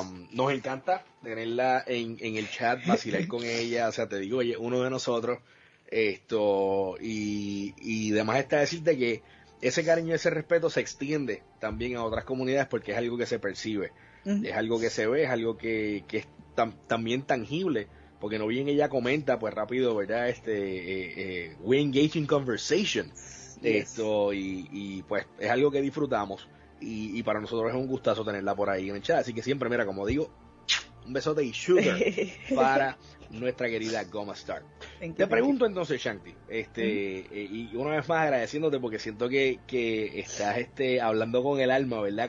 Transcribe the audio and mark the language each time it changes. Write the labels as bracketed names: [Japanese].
[Spanish] Nos encanta tenerla en el chat, vacilar con ella, o sea, te digo, oye, uno de nosotros, y además está decirte que ese cariño, ese respeto se extiende también a otras comunidades, porque es algo que se percibe, uh-huh. Es algo que se ve, es algo que es también tangible, porque no bien ella comenta, pues rápido, ¿verdad? [English] We engage in conversation, yes. [Spanish] Y pues es algo que disfrutamos. Y para nosotros es un gustazo tenerla por ahí en el chat. Así que siempre, mira, como digo, un besote y sugar para nuestra querida Goma Star. Te pregunto entonces, Shanti, y una vez más agradeciéndote, porque siento que estás hablando con el alma, ¿verdad?